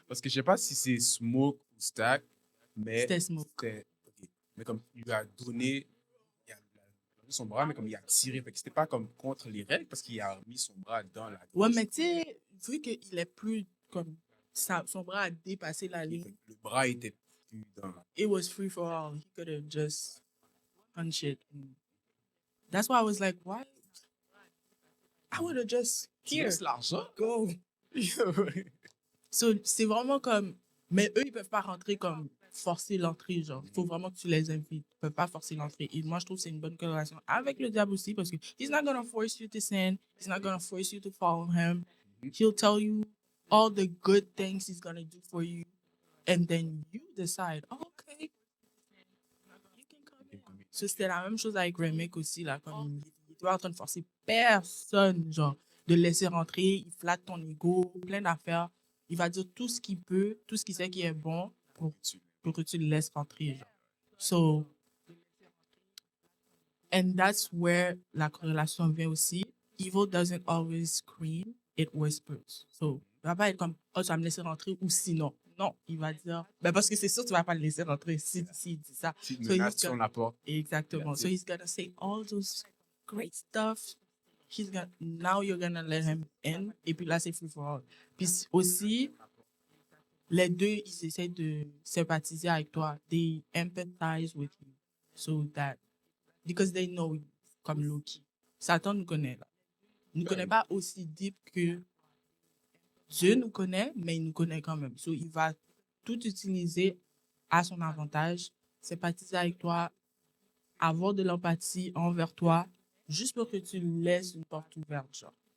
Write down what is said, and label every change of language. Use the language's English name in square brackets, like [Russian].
[French] Parce que je sais pas si c'est Smoke ou Stack, mais C'était Smoke. OK. Mais comme il lui a donné, il a mis son bras, mais comme il a tiré. Fait que c'était pas comme contre les règles parce qu'il a mis son bras dans la Ouais, gauche. mais tu sais, vu qu'il est plus comme son bras a dépassé la ligne, Le bras était plus dans. [English] it was free for all. He could have just punched it. That's why I was like, why? I would have just here, [French] Laisse l'argent. [English] go. [French] So, c'est vraiment comme, mais eux, ils peuvent pas rentrer comme forcer l'entrée, genre. Il faut vraiment que tu les invites. Ils peuvent pas forcer l'entrée. Et moi, je trouve que c'est une bonne corrélation avec le diable aussi parce que [English] he's not gonna force you to sin. He's not gonna force you to follow him. He'll tell you all the good things he's gonna do for you. And then you decide, oh, okay, you can come in. [French] So, c'était la même chose avec Remick aussi, là. Comme il était pas en train de forcer personne, genre, de laisser rentrer. Il flatte ton ego, plein d'affaires. Il va dire tout ce qu'il peut, tout ce qu'il sait qui est bon pour que tu le laisses rentrer, genre. So, [English] and that's where [French] la corrélation vient aussi. [English] Evil doesn't always scream, it whispers. [French] So, il va pas être comme, oh, tu vas me laisser rentrer ou sinon. Non, il va dire, ben parce que c'est sûr que tu vas pas le laisser rentrer si il dit ça. Si So menace sur la porte. Exactement. [English] So he's gonna say all those great stuff. Now you're gonna let him in. [French] Et puis là, c'est [English] free for all. [French] Puis aussi, les deux, ils essaient de sympathiser avec toi. [English] They empathize with you. So that, because they know you, comme Loki. [French] Satan nous connaît, là. Il ne nous connaît pas aussi deep que Dieu nous connaît, mais il nous connaît quand même. So, il va tout utiliser à son avantage, sympathiser avec toi, avoir de l'empathie envers toi, juste pour que tu laisses une porte ouverte, genre.